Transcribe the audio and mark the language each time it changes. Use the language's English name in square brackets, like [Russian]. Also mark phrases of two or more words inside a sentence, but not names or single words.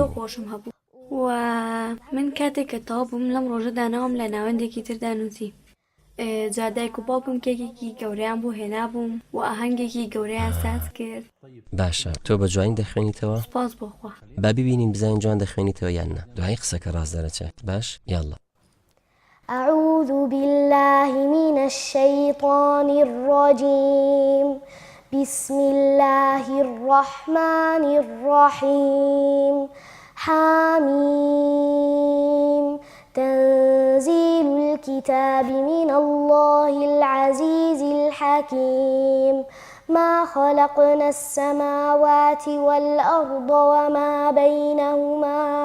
[Central Kurdish] زۆر خۆشم هەبوو و من کاتێک کە تەواو بووم لەم ڕۆژەدا ناوم لە ناوەندێکی تردا نووسی جادایک و باوکم کێکێکی گەورەیان بۆ هێنابووم و ئاهەنگێکی گەورەیان ساز کرد. باشە تۆ بە جوانی دەخوێنیتەوە؟ سپاس بۆخوا. با ببینین بزانین جوان دەخوێنیتەوە یان نە دوای قسەکە ڕاست دەرەچێت. باش یاڵڵا. [Arabic] أعوذ بالله من الشيطان الرجيم بسم الله الرحمن الرحيم حميم تنزيل الكتاب من الله العزيز الحكيم ما خلقنا السماوات والأرض وما بينهما